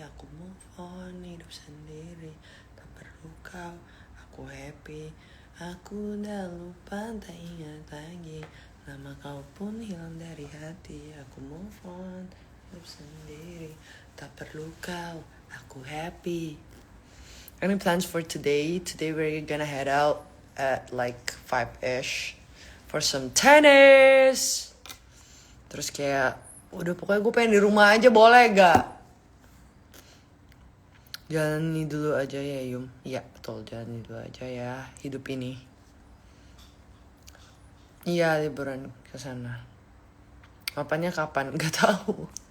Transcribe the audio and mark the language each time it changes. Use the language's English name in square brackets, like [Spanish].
[Indonesian] Aku move on, hidup sendiri. Tak perlu kau, aku happy. Aku udah lupa, tak ingat lagi. Nama kau pun hilang dari hati. Aku move on, hidup sendiri. Tak perlu kau, aku happy. Any plans for today? [English] Today we're gonna head out at like 5-ish for some tennis. [Indonesian] Terus kayak udah pokoknya gue pengen di rumah aja, boleh gak? Jalani dulu aja ya Yum. Iya betul, jalani dulu aja ya hidup ini. Iya liburan ke sana. Mapannya kapan? Gak tahu.